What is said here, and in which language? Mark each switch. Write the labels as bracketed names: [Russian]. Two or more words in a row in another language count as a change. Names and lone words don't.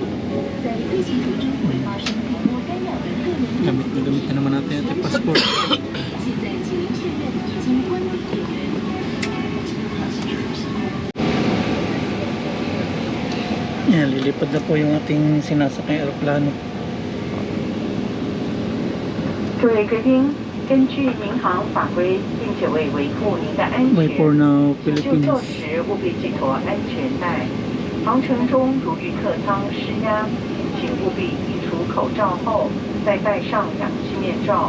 [Filipino] Gamit na naman natin yung passport. Yan, lilipad na po yung ating sinasakay aeroplano. [Chinese] 各位贵宾，根据民航法规，并且为维护您的安 [English] Wait for [Chinese] 全， now, 就 Philippines. 座时务必系妥安全带。航程中如遇客舱施压，请务必移除口罩后，再戴上氧气面罩。